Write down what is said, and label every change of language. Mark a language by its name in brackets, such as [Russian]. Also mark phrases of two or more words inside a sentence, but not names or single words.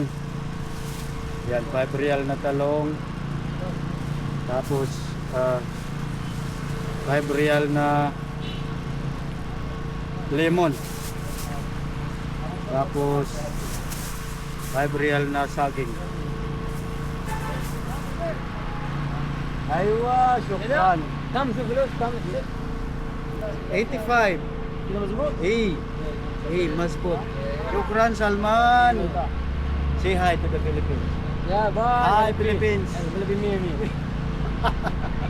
[Filipino] Yan, 5 real na talong. Tapos 5 real na lemon. Tapos 5 real na saging. [Arabic] أيوه، شكرا. كم في فلوس كم 85. كده مظبوط مظبوط. شكرا Salman. [English] Say hi to the Philippines. [Arabic] يا باي [English] Hi Philippines. Philippines 100